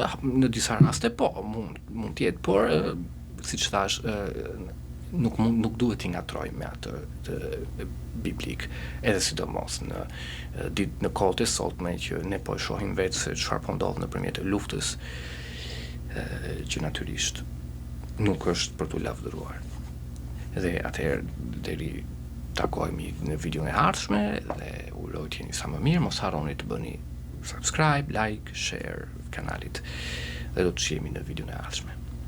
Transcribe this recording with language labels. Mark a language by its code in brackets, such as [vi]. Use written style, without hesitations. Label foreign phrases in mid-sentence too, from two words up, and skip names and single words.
[sq] Në disa raste po, mund të jetë, por siç thash, nuk duhet t'i ngatrojmë me atë biblik, edhe sidomos në kohët e sotme që ne po e shohim vetë se çfarë po ndodh nëpërmjet luftës, që natyrisht nuk është për t'u lavdëruar. Dhe atëherë deri takohemi në videon e ardhshme dhe uroj të jeni sa më mirë, mos harroni të bëni [en] subscribe, like, share [sq] kanalit dhe do të shihemi në videon e ardhshme.